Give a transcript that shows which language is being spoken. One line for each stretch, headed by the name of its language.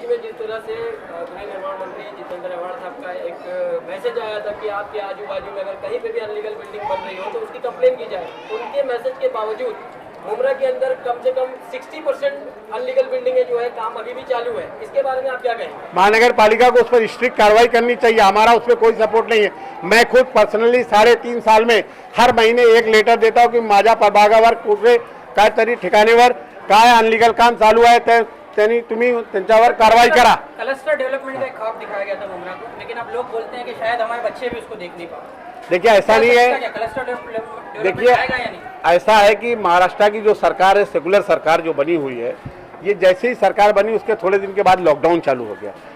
Hindi: जिस तरह से गृह निर्माण मंत्री जितेंद्र अवार्ड साहब का एक मैसेज आया था कि आपके आजू बाजू में अगर कहीं पे भी अनलीगल बिल्डिंग बन रही हो तो उसकी कंप्लेन की जाए, उनके मैसेज के बावजूद मुमरा के अंदर कम से कम 60% अनलीगल बिल्डिंगें जो है काम अभी भी चालू है। इसके बारे में आप क्या कहेंगे? महानगर पालिका को उस पर स्ट्रिक्ट कार्रवाई करनी चाहिए। हमारा उसमें कोई सपोर्ट नहीं है। मैं खुद पर्सनली 3.5 साल में हर महीने एक लेटर देता हूँ की
Marathi: माझ्या प्रभागावर कुठे काय तरी ठिकाणीवर काय अनलीगल काम चालू आहे त्यांनी तुम्ही त्यांच्यावर कारवाई करा।
Hindi: क्लस्टर डेवलपमेंट का एक ख्वाब दिखाया गया था मुमरा को, लेकिन अब लोग बोलते हैं कि शायद हमारे बच्चे भी उसको देख नहीं पाए। देखिए, ऐसा नहीं है। क्लस्टर डेवलपमेंट देखिए, आएगा या नहीं? ऐसा है कि महाराष्ट्र की जो सरकार है, सेकुलर सरकार जो बनी हुई है, ये जैसे ही सरकार बनी उसके थोड़े दिन के बाद लॉकडाउन चालू हो गया।